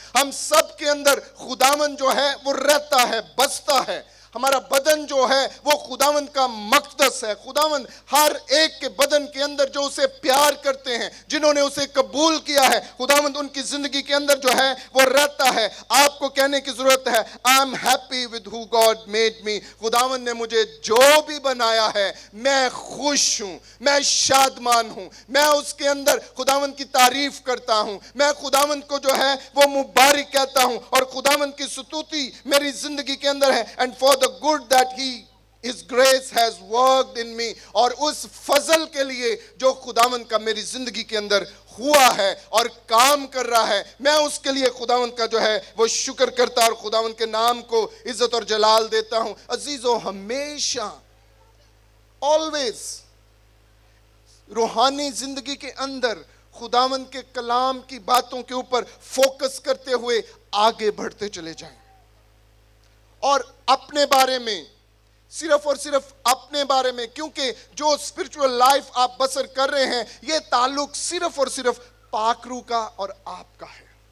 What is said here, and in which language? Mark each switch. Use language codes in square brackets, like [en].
[ur] ہم سب کے اندر خداوند جو ہے وہ رہتا ہے, بستا ہے. ہمارا بدن جو ہے وہ خداوند کا مقدس ہے. خداوند ہر ایک کے بدن کے اندر جو اسے پیار کرتے ہیں, جنہوں نے اسے قبول کیا ہے, خداوند ان کی زندگی کے اندر جو ہے وہ رہتا ہے. آپ کو کہنے کی ضرورت ہے, [en] I'm happy with who God made me. [ur] خداوند نے مجھے جو بھی بنایا ہے میں خوش ہوں, میں شادمان ہوں, میں اس کے اندر خداوند کی تعریف کرتا ہوں, میں خداوند کو جو ہے وہ مبارک کہتا ہوں, اور خداوند کی ستوتی میری زندگی کے اندر ہے. [en] And for the good that his grace has worked in me. [ur] اور اس فضل کے لیے جو خداوند کا میری زندگی کے اندر ہوا ہے اور کام کر رہا ہے, میں اس کے لیے خداوند کا جو ہے وہ شکر کرتا اور خداوند کے نام کو عزت اور جلال دیتا ہوں. عزیزو, ہمیشہ always روحانی زندگی کے اندر خداوند کے کلام کی باتوں کے اوپر فوکس کرتے ہوئے آگے بڑھتے چلے جائیں, اور اپنے بارے میں, صرف اور صرف اپنے بارے میں, کیونکہ جو اسپرچول لائف آپ بسر کر رہے ہیں یہ تعلق صرف اور صرف پاک روح کا اور آپ کا ہے.